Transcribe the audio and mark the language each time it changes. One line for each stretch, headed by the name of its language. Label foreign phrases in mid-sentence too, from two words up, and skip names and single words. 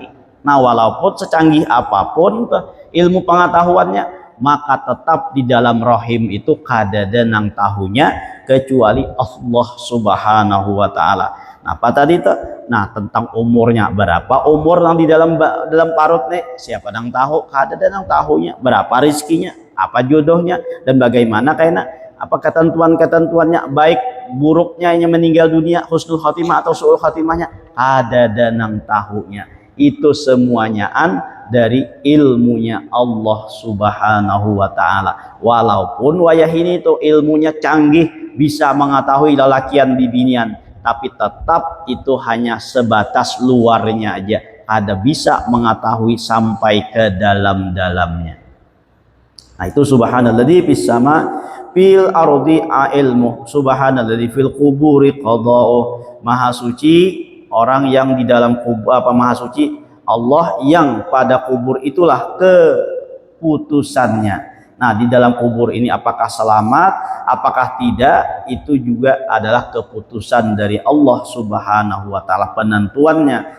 Indonesian: Nah, walaupun secanggih apapun ilmu pengetahuannya, maka tetap di dalam rahim itu
Banjar: kadada nang tahunya
Indonesian: kecuali Allah
Arabic: سبحانه وتعالى.
Indonesian: Nah, apa tadi itu? Nah, tentang umurnya berapa umur yang di dalam parut nih, siapa nang tahu?
Banjar: Kadada nang tahunya.
Indonesian: Berapa rizkinya? Apa jodohnya? Dan bagaimana kayaknya? Apa ketentuan-ketentuannya, baik buruknya yang meninggal dunia,
Arabic: حسن الخاتمة
Indonesian: atau
Arabic: سوء الخاتمة,
Banjar: kadada nang tahunya.
Indonesian: Itu semuanya dari ilmunya Allah
Arabic: سبحانه وتعالى.
Indonesian: Walaupun wayah ini tuh ilmunya canggih, bisa mengetahui
Banjar: lalakian bibinian,
Indonesian: tapi tetap itu hanya sebatas luarnya aja. Ada bisa mengetahui sampai ke dalam-dalamnya.
Arabic: Nah, itu سبحان الذي في السماء في الأرض علم سبحان الذي في القبور قضاء.
Indonesian: Maha suci orang yang di dalam kubur, maha suci Allah yang pada kubur itulah keputusannya. Nah, di dalam kubur ini apakah selamat, apakah tidak, itu juga adalah keputusan dari Allah
Arabic: سبحانه وتعالى,
Indonesian: penentuannya.